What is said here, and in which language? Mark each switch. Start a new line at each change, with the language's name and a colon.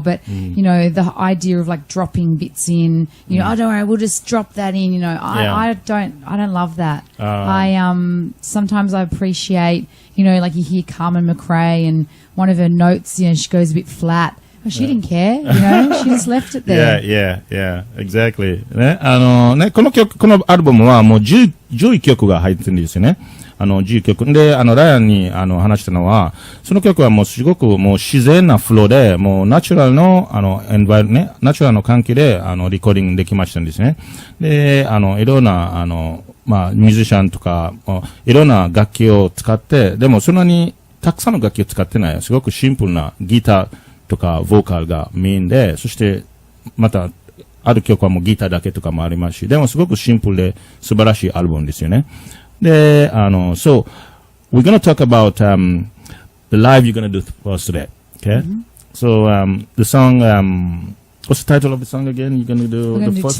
English: But you know, the idea of like dropping bits in, you know, oh, don't worry, we'll just drop that in. You know, I don't love that. Sometimes I appreciate, you know, like you hear Carmen McRae and one of her notes, you know, she goes a bit flat. Well, she didn't care, you know, she just left it there. Yeah, exactly.
Japanese: ね、このアルバムはもう11曲が入ってるんですよね。11曲。で、ライアンに、話したのは、その曲はもうすごくもう自然なフローで、もうナチュラルの、ね、ナチュラルの関係で、リコーディングできましたんですね。で、いろんな、まあ、ミュージシャンとか、いろんな楽器を使って、でもそんなにたくさんの楽器を使ってない。すごくシンプルなギターとか、ボーカルがメインで、そして、また、ある曲はもうギターだけとかもありますし、でもすごくシンプルで素晴らしいアルバムですよね。
English: で、so, we're gonna talk about, the live you're gonna do for us today. Okay? So, the song, what's the title of the song again? You're gonna do the first?